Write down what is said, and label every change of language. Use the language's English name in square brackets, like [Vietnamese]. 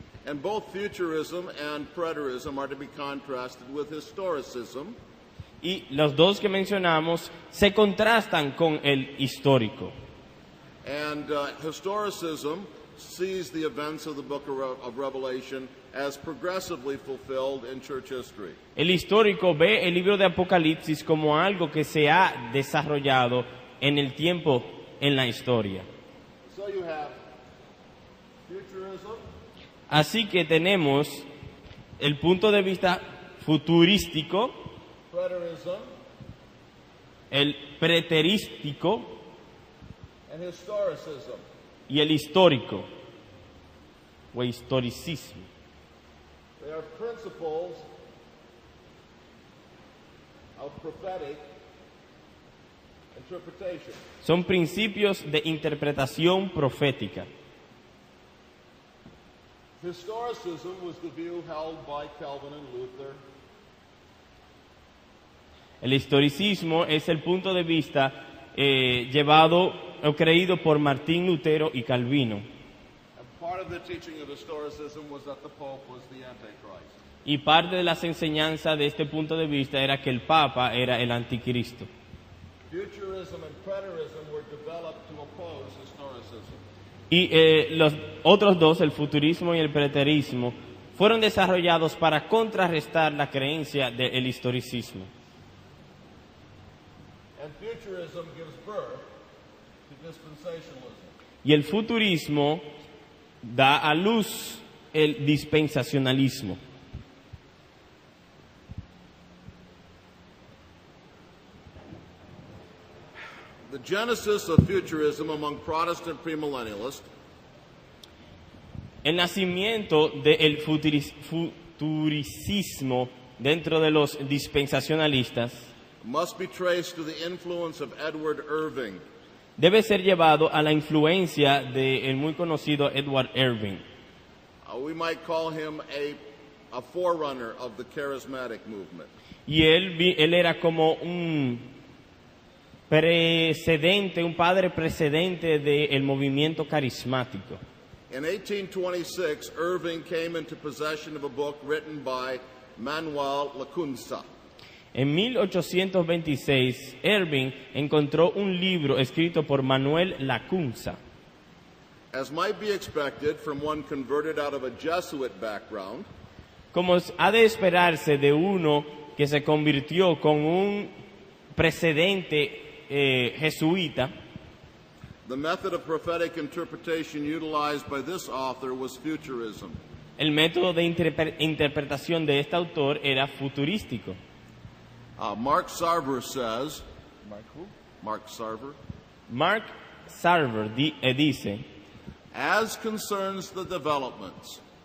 [English] And both futurism and preterism are to be contrasted with historicism. [Spanish] Y los dos que mencionamos se contrastan con el histórico. [English] And historicism sees the events of the book of Revelation as progressively fulfilled in church history. [Spanish] El histórico ve el libro de Apocalipsis como algo que se ha desarrollado en el tiempo, en la historia. [English] So you have futurism. [Spanish] Así que tenemos el punto de vista futurístico, [English] preterism, [Spanish] el preterístico [English] and historicism. [Spanish] Y el histórico o historicismo. [English] They are principles of prophetic interpretation. [Spanish] Son principios de interpretación profética. [English] Historicism was the view held by Calvin and Luther. [Spanish] El historicismo es el punto de vista llevado o creído por Martín Lutero y Calvino. [English] And part of the teaching of historicism was that the Pope was the Antichrist. [Spanish] Y parte de las enseñanzas de este punto de vista era que el Papa era el anticristo. [English] Futurism and preterism were developed to oppose historicism. [Spanish] Y los otros dos, el futurismo y el preterismo, fueron desarrollados para contrarrestar la creencia del historicismo. [English] And futurism gives birth to dispensationalism. [Spanish] Y el futurismo da a luz el dispensacionalismo. [English] The genesis of futurism among Protestant premillennialists [Spanish] El nacimiento del futuricismo dentro de los dispensacionalistas [English] must be traced to the influence of Edward Irving. [Spanish] debe ser llevado a la influencia del muy conocido Edward Irving. [English] We might call him a forerunner of the charismatic movement. [Spanish] Y él era como un precedente, un padre precedente del movimiento carismático. [English] In 1826, Irving came into possession of a book written by Manuel Lacunza. [Spanish] En 1826, Irving encontró un libro escrito por Manuel Lacunza. [English] As might be expected from one converted out of a Jesuit background, [Spanish] Como ha de esperarse de uno que se convirtió con un precedente jesuita, [English] the method of prophetic interpretation utilized by this author was futurism. [Spanish] el método de interpretación de este autor era futurístico. [English] Mark Sarver says, Mark Sarver, [Spanish] Mark Sarver dice, [English] as concerns the developments,